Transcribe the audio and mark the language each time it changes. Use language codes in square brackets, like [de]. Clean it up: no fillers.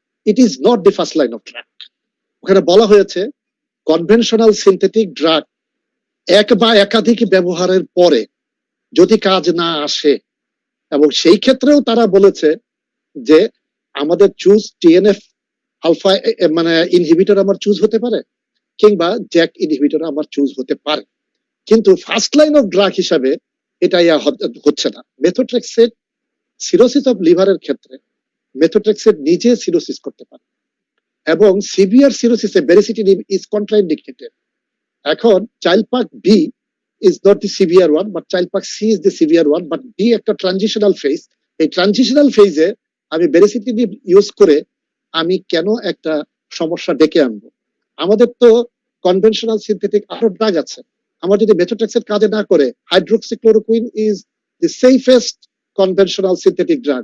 [en] It is not the first line of track. [bn] ওখানে বলা হয়েছে কনভেনশনাল সিনথেটিক ড্রাগ এক বা একাধিক ব্যবহারের পরে যদি কাজ না আসে, এবং সেই ক্ষেত্রেও তারা বলেছে যে আমাদের চুজ টিএনএফ আলফা মানে ইনহিবিটর আমার চুজ হতে পারে, কিংবা জ্যাক ইনহিবিটর আমার চুজ হতে পারে, কিন্তু ফার্স্ট লাইন অফ ড্রাগ হিসাবে এটা হচ্ছে না। মেথোট্রেক্সেট সিরোসিস অফ লিভারের ক্ষেত্রে মেথোট্রেক্সেট নিজে সিরোসিস করতে পারে, এবং সিভিয়ার সিরোসিসে বারিসিটিনিব [en] Is contraindicated. [bn] এখন child park B [en] is not the severe one, but child park C is the severe one, but B [bn] একটা ট্রানজিশনাল ফেজ। এই ট্রানজিশনাল ফেজে আমি বেরিসিটিনিব ইউজ করে আমি কেন একটা সমস্যা ডেকে আনবো? আমাদের তো কনভেনশনাল সিনথেটিক আরো ড্রাগ আছে। আমার যদি মেথোট্রেক্সেট কাজে না করে, hydroxychloroquine [en] Is the safest conventional synthetic drug.